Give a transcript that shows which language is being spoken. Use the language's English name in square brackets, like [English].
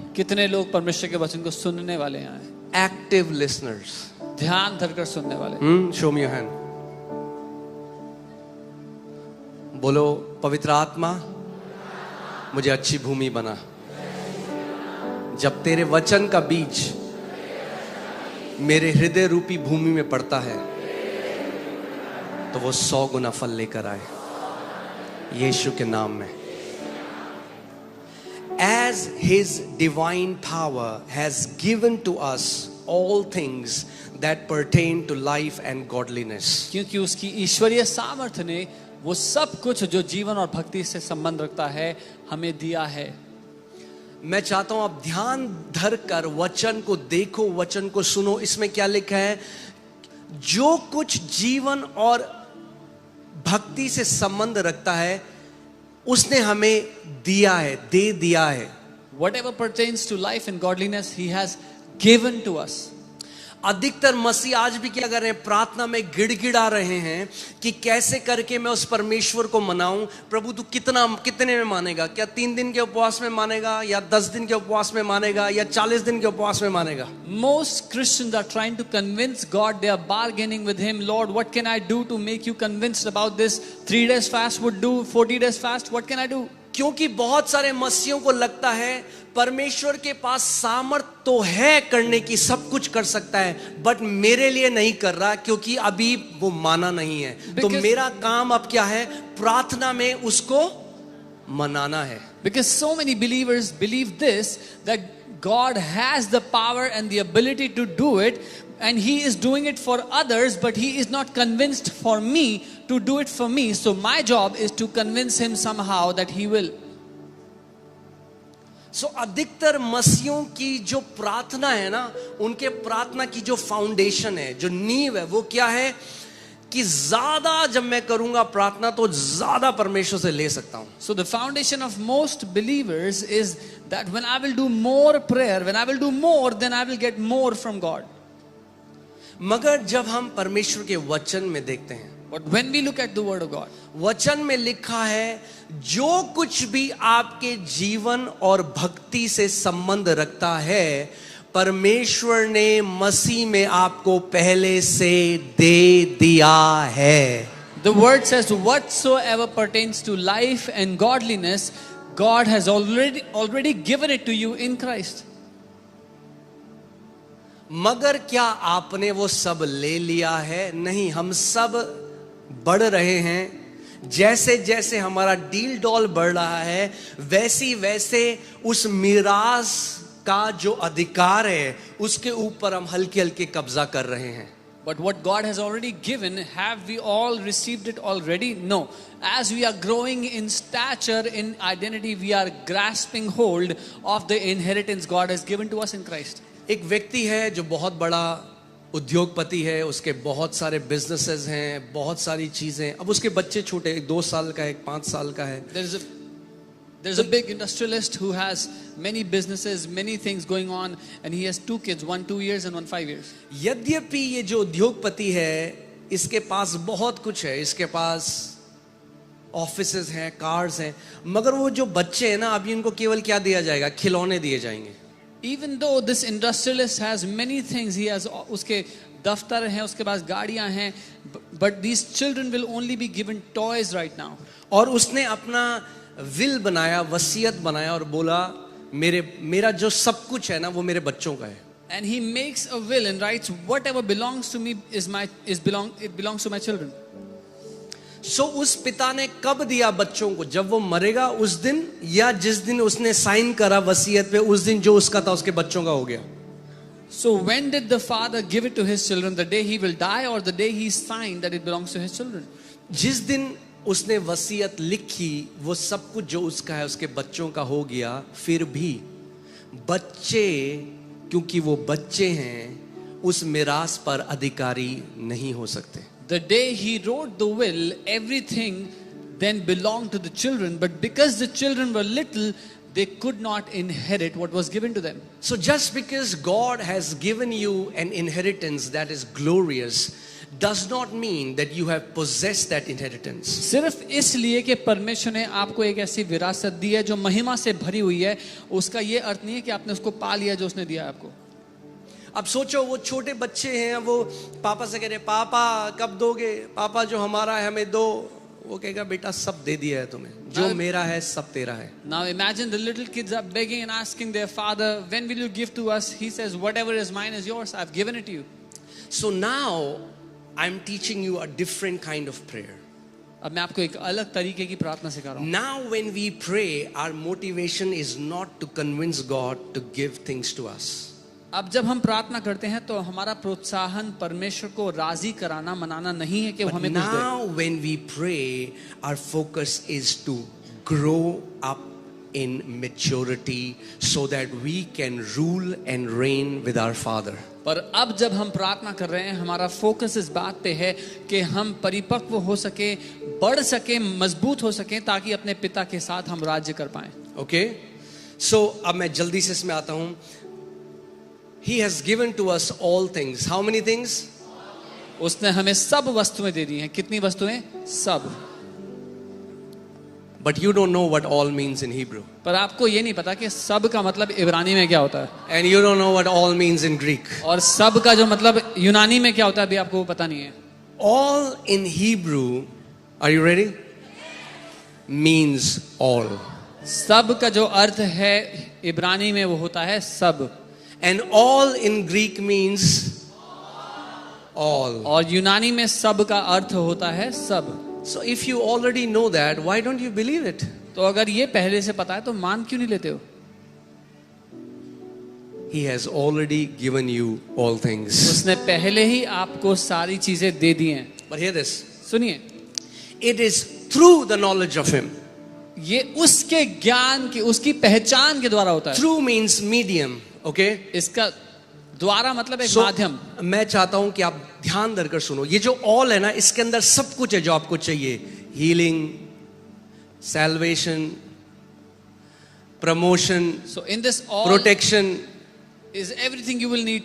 [Hindi] कितने लोग परमेश्वर के वचन को सुनने वाले हैं? [English] Active listeners. [Hindi] ध्यान धरकर सुनने वाले. [English] Show me your hand. [Hindi] बोलो पवित्र आत्मा मुझे अच्छी भूमि बना. जब तेरे वचन का बीज मेरे हृदय रूपी भूमि में पड़ता है तो वो 100 गुना फल लेकर आए, यीशु के नाम में। [English] As his divine power has given to us all things that pertain to life and godliness. [Hindi] क्योंकि उसकी ईश्वरीय सामर्थ्य ने वो सब कुछ जो जीवन और भक्ति से संबंध रखता है हमें दिया है। मैं चाहता हूं आप ध्यान धर कर वचन को देखो, वचन को सुनो। इसमें क्या लिखा है? जो कुछ जीवन और भक्ति से संबंध रखता है उसने हमें दिया है, दे दिया है। [English] Whatever pertains to life and godliness, He has given to us. [Hindi] अधिकतर मसीह आज भी क्या कर रहे हैं? प्रार्थना में गिड़गिड़ा रहे हैं कि कैसे करके मैं उस परमेश्वर को मनाऊं। प्रभु तू कितने में मानेगा? क्या 3 दिन के उपवास में मानेगा, या 10 दिन के उपवास में मानेगा, या 40 दिन के उपवास में मानेगा? [English] Most Christians are trying to convince God. They are bargaining with Him. Lord, what can I do to make you convinced about this? 3 days fast would do. 40 days fast. What can I do? [Hindi] क्योंकि बहुत सारे मसीहों को लगता है परमेश्वर के पास सामर्थ तो है करने की, सब कुछ कर सकता है, बट मेरे लिए नहीं कर रहा क्योंकि अभी वो माना नहीं है। तो मेरा काम अब क्या है? प्रार्थना में उसको मनाना है। [English] Because so many believers believe this, that God has the power and the ability to do it, and He is doing it for others, but He is not convinced for me to do it for me. So my job is to convince Him somehow that He will. [Hindi] सो अधिकतर मसीहों की जो प्रार्थना है ना, उनके प्रार्थना की जो फाउंडेशन है, जो नींव है, वो क्या है कि ज्यादा जब मैं करूंगा प्रार्थना तो ज्यादा परमेश्वर से ले सकता हूं। [English] So the foundation of most believers is that when I will do more prayer, when I will do more, then I will get more from God. [Hindi] मगर जब हम परमेश्वर के वचन में देखते हैं, [English] But when we look at the word of God, [Hindi] वचन में लिखा है जो कुछ भी आपके जीवन और भक्ति से संबंध रखता है, परमेश्वर ने मसीह में आपको पहले से दे दिया है। [English] the word says whatsoever pertains to life and godliness, God has already given it to you in Christ. [Hindi] मगर क्या आपने वो सब ले लिया है? नहीं, हम सब बढ़ रहे हैं। जैसे जैसे हमारा डील डॉल बढ़ रहा है, वैसी वैसे उस मिरास का जो अधिकार है उसके ऊपर हम हल्के हल्के कब्जा कर रहे हैं। [English] But what God has already given, have we all received it already? No. As we are growing in stature, in identity, we are grasping hold of the inheritance God has given to us in Christ. [Hindi] एक व्यक्ति है जो बहुत बड़ा उद्योगपति है, उसके बहुत सारे बिजनेसेस हैं, बहुत सारी चीजें। अब उसके बच्चे छोटे, एक 2 साल का है, एक 5 साल का है। [English] There's a big industrialist who has many businesses, many things going on, and he has 2 kids, one 2 years and one 5 years. [Hindi] यद्यपि ये जो उद्योगपति है, इसके पास बहुत कुछ है, इसके पास ऑफिसेज हैं, कार्स हैं, मगर वो जो बच्चे हैं ना, अभी उनको केवल क्या दिया जाएगा? खिलौने दिए जाएंगे। [English] Even though this industrialist has many things, he has [Hindi] उसके दफ्तर हैं, उसके पास गाड़ियां हैं, [English] but these children will only be given toys right now. [Hindi] और उसने अपना विल बनाया, वसीयत बनाया और बोला मेरा जो सब कुछ है ना वो मेरे बच्चों का है। [English] And he makes a will and writes whatever belongs to me it belongs to my children. [Hindi] सो उस पिता ने कब दिया बच्चों को? जब वो मरेगा उस दिन, या जिस दिन उसने साइन करा वसीयत पे, उस दिन जो उसका था उसके बच्चों का हो गया। [English] So when did the father give it to his children? The day he will die or the day he signed that it belongs to his children? [Hindi] जिस दिन उसने वसीयत लिखी, वो सब कुछ जो उसका है उसके बच्चों का हो गया। फिर भी बच्चे, क्योंकि वो बच्चे हैं, उस मिरास पर अधिकारी नहीं हो सकते। [English] The day he wrote the will, everything then belonged to the children, but because the children were little, they could not inherit what was given to them. So just because God has given you an inheritance that is glorious does not mean that you have possessed that inheritance. [Hindi] सिर्फ इसलिए कि परमेश्वर ने आपको एक ऐसी विरासत दी है जो महिमा से भरी हुई है, उसका ये अर्थ नहीं है कि आपने उसको पा लिया जो उसने दिया है आपको। अब सोचो, वो छोटे बच्चे हैं, वो पापा से कह रहे पापा कब दोगे, पापा जो हमारा है हमें दो। वो कहेगा बेटा सब दे दिया है तुम्हें, जो मेरा है सब तेरा है. [English] Now imagine the little kids are begging and asking their father, when will you give to us? He says, whatever is mine is yours. I've given it to you. So now I'm teaching you a different kind of prayer. [Hindi] अब मैं आपको एक अलग तरीके की प्रार्थना सिखा रहा हूँ. [English] Now when we pray, our motivation is not to convince God to give things to us. [Hindi] अब जब हम प्रार्थना करते हैं तो हमारा प्रोत्साहन परमेश्वर को राजी कराना, मनाना नहीं है कि वो [English] But [Hindi] हमें कुछ दे. [English] now when we pray, our focus is to grow up in maturity so that we can rule and reign with our Father. [Hindi] पर अब जब हम प्रार्थना कर रहे हैं, हमारा फोकस इस बात पे है कि हम परिपक्व हो सके, बढ़ सके, मजबूत हो सके, ताकि अपने पिता के साथ हम राज्य कर पाएं. [English] Okay? [Hindi] So अब मैं जल्दी से इसमें आता हूँ. [English] He has given to us all things. How many things? [Hindi] उसने हमें सब वस्तुएं दे दी हैं. कितनी वस्तुएं? सब. [English] But you don't know what all means in Hebrew. [Hindi] पर आपको ये नहीं पता कि सब का मतलब इब्रानी में क्या होता है. [English] And you don't know what all means in Greek. [Hindi] और सब का जो मतलब यूनानी में क्या होता है अभी आपको पता नहीं है. [English] All in Hebrew, are you ready? Means all. [Hindi] सब का जो अर्थ है इब्रानी में वो होता है सब. [English] And all in Greek means all. [Hindi] और यूनानी में सब का अर्थ होता है सब. [English] So if you already know that, why don't you believe it? [Hindi] तो अगर ये पहले से पता है तो मान क्यों नहीं लेते हो. [English] He has already given you all things. [Hindi] उसने पहले ही आपको सारी चीजें दे दी हैं. [English] But hear this. [Hindi] सुनिए, [English] It is through the knowledge of Him. [Hindi] ये उसके ज्ञान की, उसकी पहचान के द्वारा होता है. [English] Through means medium. Okay? [Hindi] इसका द्वारा मतलब एक [English] So, [Hindi] माध्यम. मैं चाहता हूं कि आप ध्यान धरकर सुनो. ये जो all है ना, इसके अंदर सब कुछ है जो आपको चाहिए. [English] Healing, salvation, promotion, So in this all protection, is everything you will need.